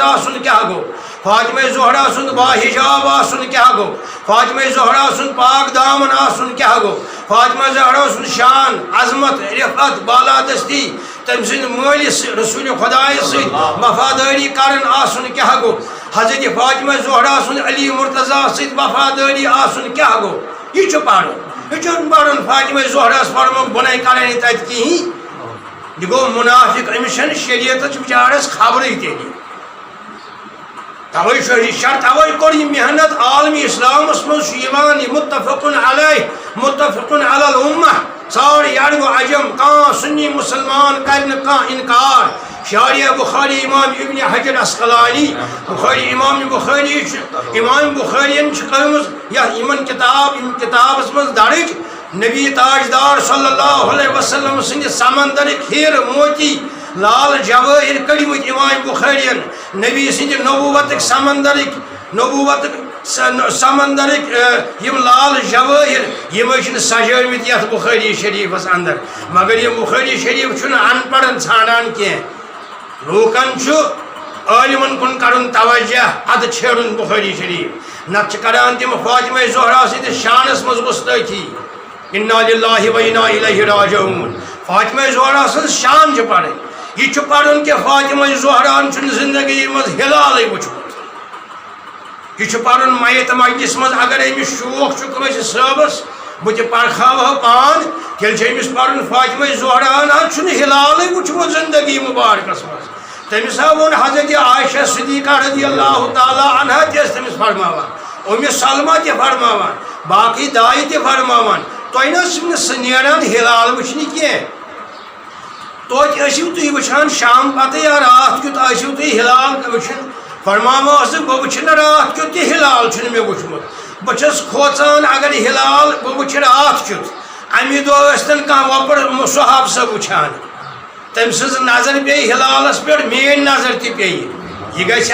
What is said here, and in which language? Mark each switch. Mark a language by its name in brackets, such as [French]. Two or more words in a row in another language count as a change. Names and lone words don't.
[Kashmiri] آسُن کیٛاہ گوٚو فاطمہ زہرا سُنٛد باحجاب آسُن کیٛاہ گوٚو فاطمہ زہرا سُنٛد پاک دامن آسُن کیٛاہ گوٚو فاطمہ زہرا سُنٛد شان عظمت رفعت بالادستی تٔمۍ سٕنٛدِ مٲلِس رسول خدایس سۭتۍ وفادٲری کرن آسُن کیٛاہ گوٚو حضرت فاطمہ زہرا سُنٛد علی مرتضیٰ سۭتۍ وفادٲری آسُن کیٛاہ گوٚو یہ چھُ پرُن یہ چھُنہٕ پرُن فاطمہ زہراس فرموکھ بُناے کرٕنۍ تتہِ کِہیٖنۍ یہ گوٚو منافق أمِس چھنہٕ شریعتٕچ بِچارس خبرٕے تیٚلہِ توے شرط توے کور یہ محنت عالمی اسلامس مز متفقن علیہ متفقن علی الامہ سارے عرب و عجم کان سنی مسلمان کرن کان انکار شارح بخاری امام ابن حجر اسقلانی بخاری امام بخارین کرمز یا امن کتابس مز درج نبی تاجدار [Arabic] صلی اللہ علیہ وسلم [Kashmiri] سند سمندر کھیر موتی لال جوٲہِر کٔڑمٕتۍ اِمام بُخٲرِین نبی سٕنٛدِ نبوتٕکۍ سمندرٕکۍ یِم لال جوٲہِر یِم چھِنہٕ سجٲومٕتۍ یتھ بُخٲری شریٖفس اندر مگر یہِ بُخٲری شریٖف چھُنہٕ ان پڑھن ژھانڈان کینٛہہ لوٗکن چھُ عٲلمن کُن کرُن توجہ ادٕ چھیڑُن بُخٲری شریٖف نتہٕ چھِ کران تِم فاطمہ زہرا سٕنٛدِس شانس منٛز گُستٲخی [Arabic] اِنا لِلّٰہِ و اِنا اِلَیہِ راجعوٗن [Kashmiri] فاطمہ زہرا سٕنٛز شان چھِ پرٕنۍ یہ چھُ پرُن کہ فاطمہ زہراہن چھُنہٕ زندگی منٛز ہلالٕے وٕچھمُت یہ چھُ پرُن میت مجلس منٛز اگر أمِس شوق چھُ کٲنٛسہِ صٲبس بہٕ تہِ پرکھاوہا پان تیٚلہِ چھُ أمِس پرُن فاطمہ زہراہن حظ چھُنہٕ ہلالٕے وٕچھمُت زندگی مُبارکس منٛز تٔمِس ہا ووٚن حضرت عائشہ صدیقہ [Arabic] رضی اللہ تعالیٰ عنہا [Kashmiri] تہِ ٲس تٔمِس فرماوان سلمہ تہِ فرماوان باقٕے دایہِ تہِ فرماوان تۄہہِ نہ چھُ نہٕ سُہ نیران ہلال وٕچھنہِ کینٛہہ توتہِ ٲسِو تُہۍ وٕچھان شام پتہٕ یا راتھ کیُتھ ٲسِو تُہۍ ہلال وٕچھان فرماوان اوسُکھ بہٕ وٕچھِ نہٕ راتھ کیُتھ تہِ ہلال چھُنہٕ مےٚ وٕچھمُت بہٕ چھَس کھوژان اگر ہلال بہٕ وٕچھِ راتھ کیُتھ اَمہِ دۄہ ٲسۍتن کانٛہہ وۄپر صحاب صٲب وٕچھان تٔمۍ سٕنٛز نظر پیٚیہِ ہلالس پٮ۪ٹھ میٛٲنۍ نظر تہِ پیٚیہِ یہِ گژھِ